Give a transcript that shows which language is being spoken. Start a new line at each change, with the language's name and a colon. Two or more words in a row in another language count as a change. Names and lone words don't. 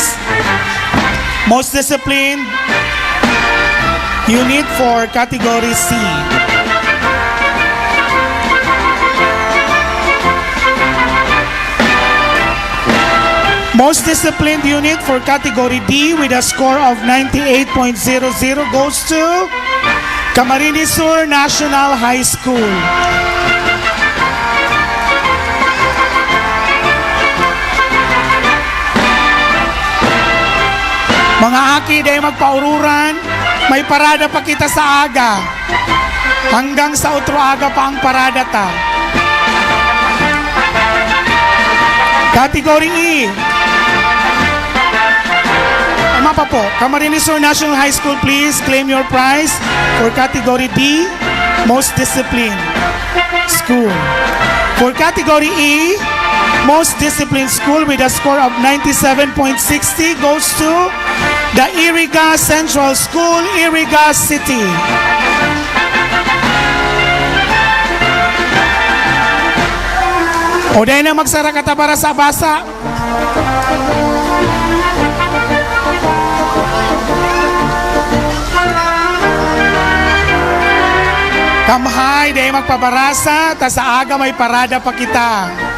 English: Most disciplined unit for category C. Most disciplined unit for category D with a score of 98.00 goes to Camarines Sur National High School.
Bikol: Mga aki, dahil magpaururan, may parada pa kita sa aga. Hanggang sa utro aga pa ang parada ta.
English: Category E.
Bikol: Tama pa po.
English: Camarines Sur National High School, please claim your prize for category D, most disciplined school. For category E, most disciplined school with a score of 97.60 goes to the Iriga Central School, Iriga City.
Bikol: O dahil na magsara ka para sa basa. Kamhay, dahil magpabarasa, ta sa aga may parada pa kita.